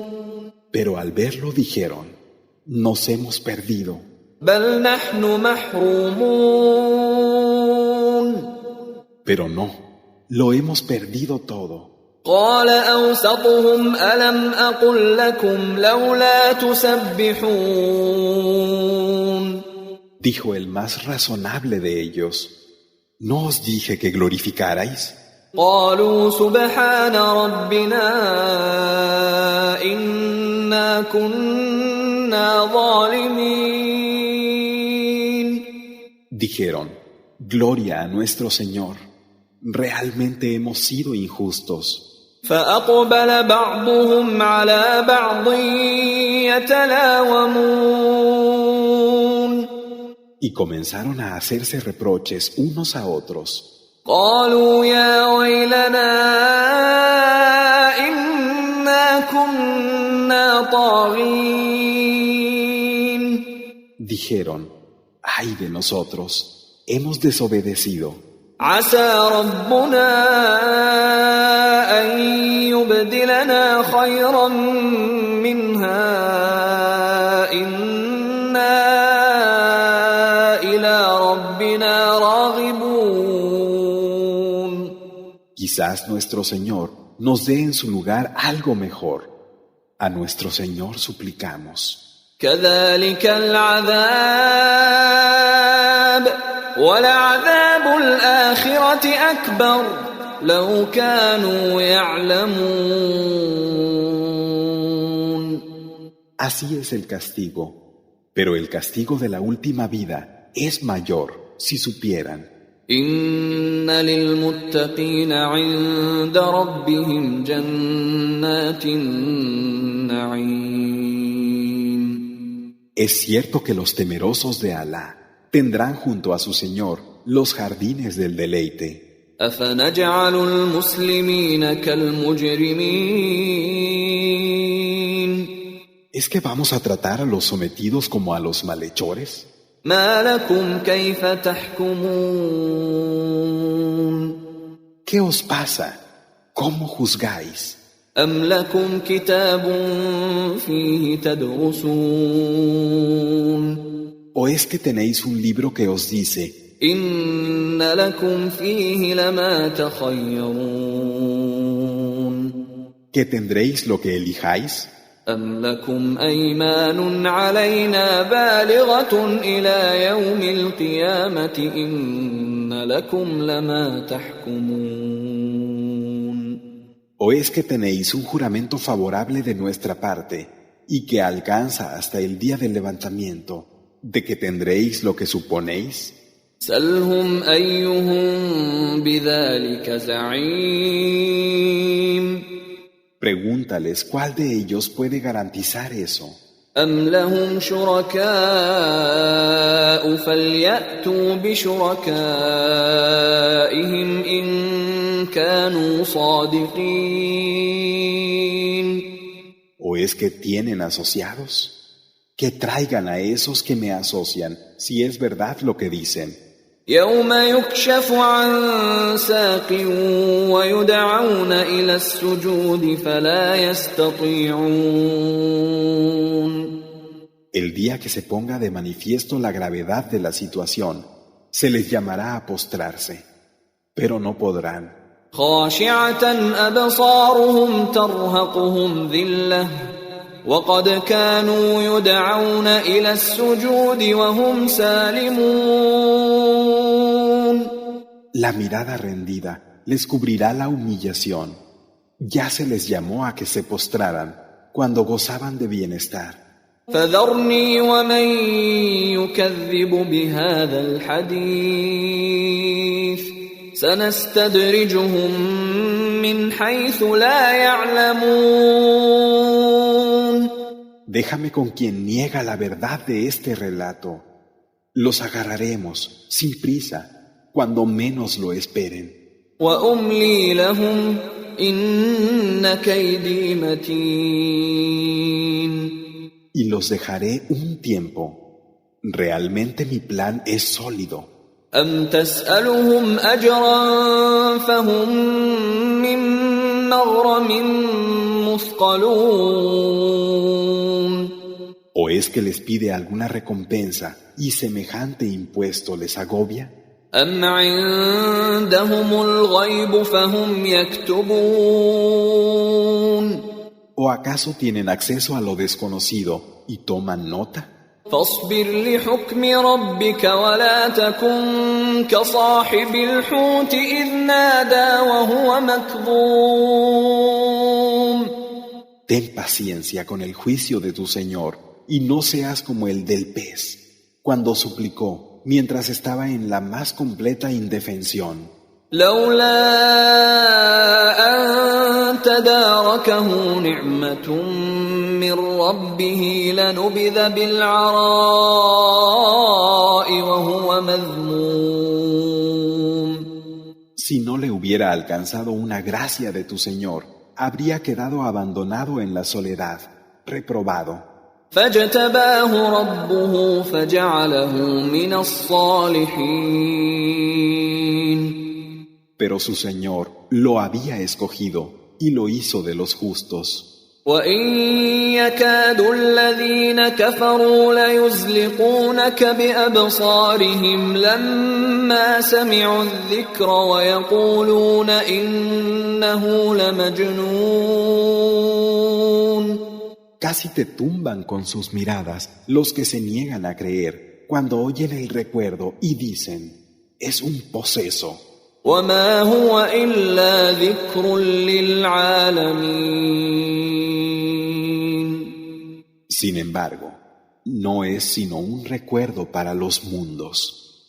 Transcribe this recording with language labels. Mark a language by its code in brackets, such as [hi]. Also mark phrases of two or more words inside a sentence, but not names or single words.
[es] Pero al verlo dijeron, nos hemos perdido. [ar] بل نحن محرومون [es] Pero no, lo hemos perdido todo. [ar] قال أوسطهم ألم أقل لكم لولا تسبحون [es] Dijo el más razonable de ellos, ¿no os dije que glorificarais? [ar] قالوا سبحان ربنا إنا كنا ظالمين [es] Dijeron, gloria a nuestro Señor, realmente hemos sido injustos. [ar] فأقبل بعضهم على بعض يتلاومون [es] Y comenzaron a hacerse reproches unos a otros. [ar] قالوا يا ويلنا إنا كنا طاغين [es] Dijeron, ay de nosotros, hemos desobedecido. [ar] عسى ربنا أن يبدلنا خيرا منها إنا إلى ربنا راغبون [es] Quizás nuestro Señor nos dé en su lugar algo mejor. A nuestro Señor suplicamos. [ar] كذلك العذاب ولعذاب الآخرة أكبر لو كانوا يعلمون [es] Así es el castigo, pero el castigo de la última vida es mayor si supieran. [ar] إن للمتقين عند ربهم جنات النعيم [es] Es cierto que los temerosos de Alá tendrán junto a su Señor los jardines del deleite. [ar] أفنجعل المسلمين كالمجرمين [es] ¿Es que vamos a tratar a los sometidos como a los malhechores? [ar] ما لكم كيف تحكمون [es] ¿Qué os pasa? ¿Cómo juzgáis? [ar] أم لكم كتاب فيه تدرسون [es] ¿O es que tenéis un libro que os dice, [ar] إن لكم فيه لما تخيرون [es] que tendréis lo que elijáis? [ar] أم لكم أيمان علينا بالغة إلى يوم القيامة إن لكم لما تحكمون [es] ¿O es que tenéis un juramento favorable de nuestra parte y que alcanza hasta el día del levantamiento, de que tendréis lo que suponéis? [ar] سلهم أيهم بذلك زعيم [es] Pregúntales cuál de ellos puede garantizar eso. [ar] أم لهم شركاء فليأتوا بشركائهم إن كانوا صادقين [es] ¿O es que tienen asociados? Que traigan a esos que me asocian, si es verdad lo que dicen. [ar] يوم يكشف عن ساق ويدعون إلى السجود فلا يستطيعون [es] El día que se ponga de manifiesto la gravedad de la situación, se les llamará a postrarse, pero no podrán. [ar] خاشعة أبصارهم ترهقهم ذلة وقد كانوا يدعون إلى السجود وهم سالمون [es] La mirada rendida les cubrirá la humillación. Ya se les llamó a que se postraran cuando gozaban de bienestar. [ar] فذرني ومن يكذب بهذا الحديث سنستدرجهم من حيث لا يعلمون [es] déjame con quien niega la verdad de este relato. Los agarraremos, sin prisa, cuando menos lo esperen. [ar] وأملي لهم إن كيدي متين. [es] Y los dejaré un tiempo. Realmente mi plan es sólido. [ar] أم تسألهم أجرا فهم من مغرم مثقلون. [es] ¿O es que les pide alguna recompensa y semejante impuesto les agobia? [ar] أم عندهم الغيب فهم يكتبون. [es] ¿O acaso tienen acceso a lo desconocido y toman nota? [ar] فاصبر لحكم ربك ولا تكن كصاحب الحوت إذ نادى وهو مكظوم. [es] Ten paciencia con el juicio de tu Señor y no seas como el del pez, cuando suplicó mientras estaba en la más completa indefensión. [ar] لولا أن تداركه نعمة من ربه لنبذ بالعراء وهو مذموم. [es] Si no le hubiera alcanzado una gracia de tu Señor, habría quedado abandonado en la soledad, reprobado. [ar] فاجتباه ربه فجعله من الصالحين. [es] Pero su Señor lo había escogido y lo hizo de los justos. [ar] وَإِن يَكَادُ الَّذِينَ كَفَرُوا لَيُزْلِقُونَكَ بِأَبْصَارِهِمْ لَمَّا سَمِعُوا الذِّكْرَ وَيَقُولُونَ إِنَّهُ لَمَجْنُونٌ. [es] Casi te tumban con sus miradas los que se niegan a creer cuando oyen el recuerdo y dicen, es un poseso. [ar] وَمَا هُوَ إِلَّا ذِكْرٌ لِّلْعَالَمِينَ. [es] Sin embargo, no es sino un recuerdo para los mundos.